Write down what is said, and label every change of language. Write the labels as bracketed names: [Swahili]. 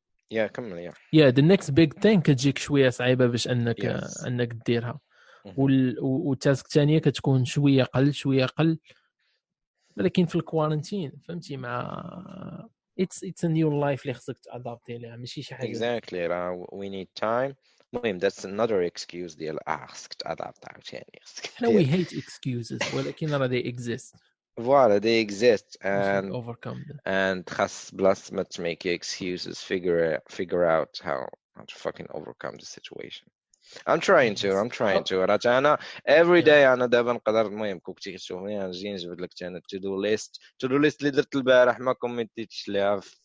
[Arabic] كمل [English] the next big thing [Arabic] كتجيك شويه صعيبه باش انك ديرها والتاسك الثانيه كتكون شويه قل ولكن في الكوارنتين فهمتي مع [English] it's a new life [Arabic] اللي خصك تادابتي ليها ماشي شي حاجه [English] exactly we need time [Arabic] المهم [English] that's another excuse [Arabic] ديال خصك [English] adapt [Arabic] عاوتاني احنا [English] we hate excuses [Arabic] ولكن راه [English] they exist voilà they exist and overcome them and [Arabic] خاص بلاص ما [English] to make excuses figure out how to fucking overcome the situation. I'm trying to [Arabic] راه انا every day انا دابا نقدر المهم كنتي كتشوفني نجي نجبد لك انا to do list اللي درت البارح ما كوميتيتش ليها 100%